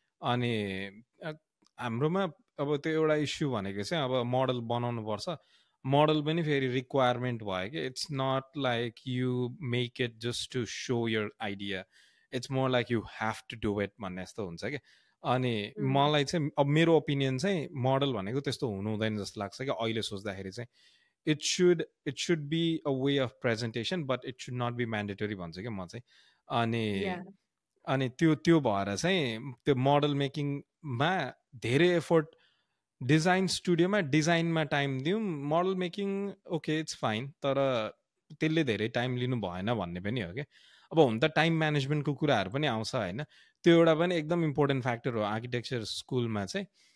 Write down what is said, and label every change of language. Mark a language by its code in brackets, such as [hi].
[ne] अनि हाम्रोमा अब त्यो एउटा इस्यु भनेको चाहिँ अब मोडल बनाउनुपर्छ, मोडल पनि फेरि रिक्वायरमेन्ट भयो कि [en] it's not like you make it just to show your idea, it's more like you have to do it [ne] भन्ने जस्तो हुन्छ क्या। अनि मलाई चाहिँ अब मेरो ओपिनियन चाहिँ मोडल भनेको त्यस्तो हुनु हुँदैन जस्तो लाग्छ क्या अहिले सोच्दाखेरि चाहिँ। [en] it should be a way of presentation but it should not be mandatory [ne] भन्छु क्या म चाहिँ। अनि त्यो भएर चाहिँ त्यो मोडल मेकिङमा धेरै एफोर्ट, डिजाइन स्टुडियोमा डिजाइनमा टाइम दिउँ, model making okay it's fine, तर त्यसले धेरै टाइम लिनु भएन भन्ने पनि हो क्या। अब हुन त टाइम म्यानेजमेन्टको कुराहरू पनि आउँछ होइन, त्यो एउटा पनि एकदम इम्पोर्टेन्ट फ्याक्टर हो आर्किटेक्चर स्कुलमा चाहिँ।